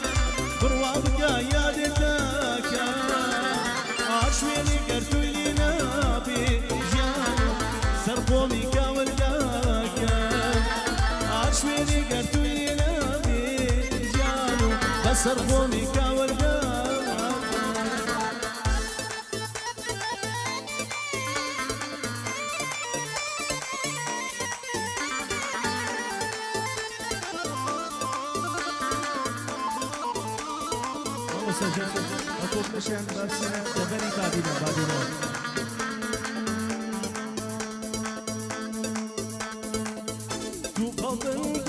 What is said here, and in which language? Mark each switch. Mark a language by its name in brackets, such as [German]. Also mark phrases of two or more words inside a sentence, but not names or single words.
[Central Kurdish] بڕوا بکە یادت دەکەم هەر شوێنێک گەر توی لێ نابێ ژیان و سەر خۆمی کاول دەکەم هەر شوێنێک گەر توی لێ نابێ ژیان و بەسەر خۆمی کاول دەکەم [Arabic] سجاد أقول مشان بس تغني بعدين تو قلبي